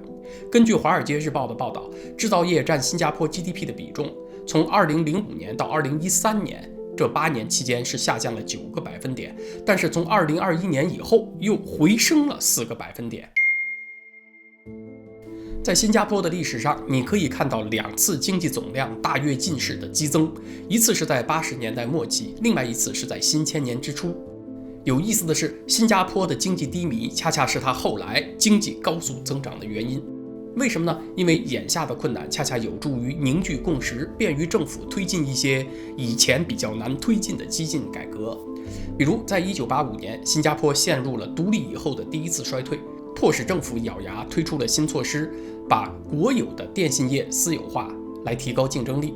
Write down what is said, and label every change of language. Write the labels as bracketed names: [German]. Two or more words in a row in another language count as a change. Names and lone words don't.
[Chinese] 根據《華爾街日報》的報道，製造業佔新加坡 GDP 的比重，從2005年到2013年，這8年期間是下降了9個百分點，但是從2021年以後又回升了4個百分點。在新加坡的歷史上，你可以看到2次經濟總量大躍進式的激增，一次是在80年代末期，另外一次是在新千年之初。有意思的是，新加坡的經濟低迷恰恰是它後來經濟高速增長的原因。為什麼呢？因為眼下的困難恰恰有助於凝聚共識，便於政府推進一些以前比較難推進的激進改革。比如在1985年，新加坡陷入了獨立以後的第一次衰退，迫使政府咬牙推出了新措施，把國有的電信業私有化，來提高競爭力。